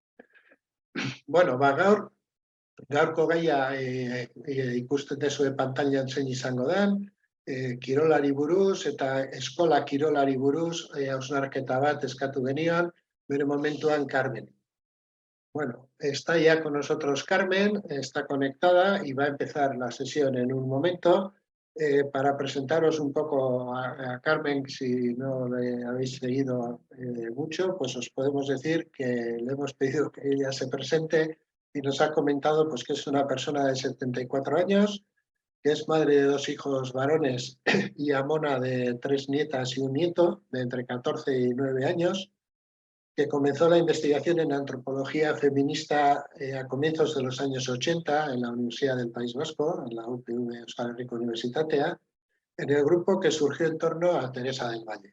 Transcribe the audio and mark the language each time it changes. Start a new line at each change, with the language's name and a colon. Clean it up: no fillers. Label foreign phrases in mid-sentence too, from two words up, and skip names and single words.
Basque: Bueno, gaurko gaia ikusten dezue pantailan zein izango den, kirolari buruz eta eskola kirolari buruz hausnarketa bat eskatu genion, bere momentuan Carmen.
Spanish: Bueno, está ya con nosotros Carmen, está conectada y va a empezar la sesión en un momento. Para presentaros un poco a Carmen, si no le habéis seguido mucho, pues os podemos decir que le hemos pedido que ella se presente y nos ha comentado pues, que es una persona de 74 años, que es madre de 2 hijos varones y amona de 3 nietas y un nieto de entre 14 y 9 años, que comenzó la investigación en antropología feminista a comienzos de los años 80 en la Universidad del País Vasco, en la UPV Euskal Herriko Unibertsitatea, en el grupo que surgió en torno a Teresa del Valle.